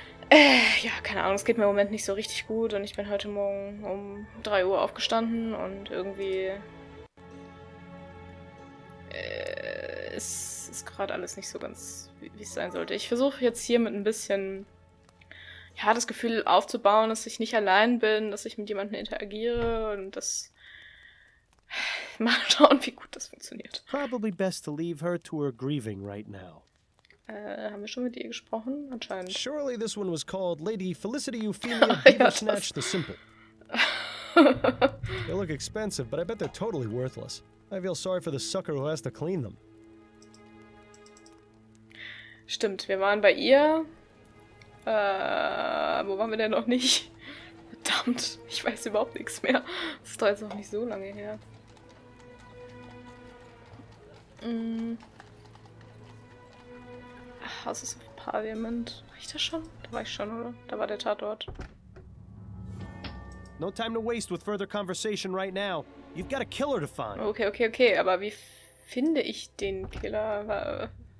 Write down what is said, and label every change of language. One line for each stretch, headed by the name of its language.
German: Ja, keine Ahnung, es geht mir im Moment nicht so richtig gut und ich bin heute Morgen um 3 Uhr aufgestanden und irgendwie es ist gerade alles nicht so ganz, wie es sein sollte. Ich versuche jetzt hier mit ein bisschen, ja, das Gefühl aufzubauen, dass ich nicht allein bin, dass ich mit jemandem interagiere und das mal schauen, wie gut das funktioniert.
English: Probably best to leave her to her grieving right now.
German: Haben wir schon mit ihr gesprochen? Anscheinend.
English: Surely this one was called Lady Felicity Euphemia Beaver Snatch the Simple. They look expensive, but I bet they're totally worthless. I feel sorry for the sucker who has to clean them.
German: Stimmt, wir waren bei ihr. Wo waren wir denn noch nicht? Verdammt, ich weiß überhaupt nichts mehr. Das ist doch jetzt noch nicht so lange her. House of Parliament. War ich da schon? Da war ich schon, oder? Da war der Tatort.
English: No time to waste with further conversation right now. You've got a killer to find. Okay.
German: Aber wie finde ich den Killer?